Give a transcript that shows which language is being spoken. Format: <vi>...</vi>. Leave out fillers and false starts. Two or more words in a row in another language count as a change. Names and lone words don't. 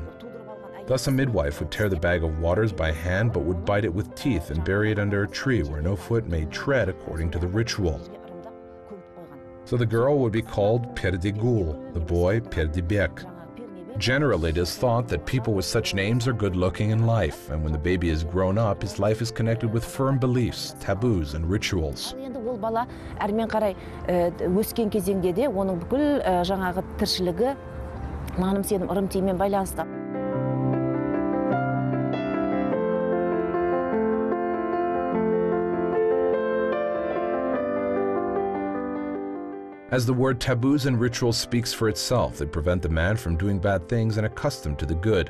<en>Thus, a midwife would tear the bag of waters by hand but would bite it with teeth and bury it under a tree where no foot may tread according to the ritual. So the girl would be called Perdigul, the boy Perdibek. Generally, it is thought that people with such names are good-looking in life, and when the baby is grown up, his life is connected with firm beliefs, taboos, and rituals.</en> <kk>Ол бала әрмен қарай өскен кезеңде де оның бүкіл жаңағы тіршілігі наным сенім ырым тиіммен байланысты.</kk> <en>As the word taboos and rituals speaks for itself, they prevent the man from doing bad things and accustomed to the good.</en>